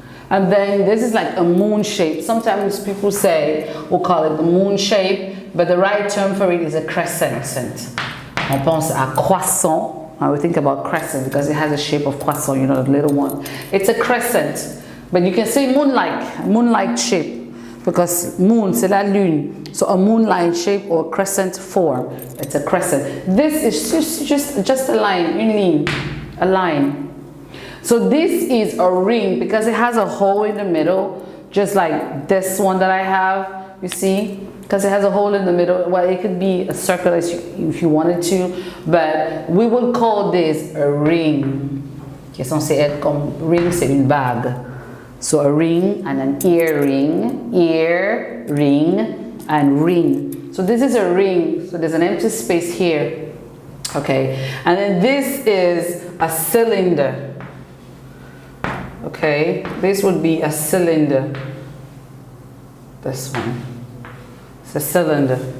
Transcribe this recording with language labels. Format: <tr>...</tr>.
<en>And then this is like a moon shape. Sometimes people say, we'll call it the moon shape, but the right term for it is a crescent.</en> <fr>On pense à croissant.</fr> <en>I would think about crescent because it has a shape of croissant, the little one. It's a crescent. But you can say moon-like shape. Because moon,</en> <fr>c'est la lune.</fr> <en>So a moon-like shape or crescent form. It's a crescent. This is just a line, une ligne, a line. So this is a ring because it has a hole in the middle, just like this one that I have, you see? Because it has a hole in the middle. Well, it could be a circle if you wanted to, but we will call this a ring.</en> <fr>Qui est censé être comme ring, c'est une bague.</fr> <en>So a ring and an earring, ear, ring, and ring. So this is a ring. So there's an empty space here. Okay. And then this is a cylinder. Okay. This would be a cylinder. This one. It's a cylinder.</en>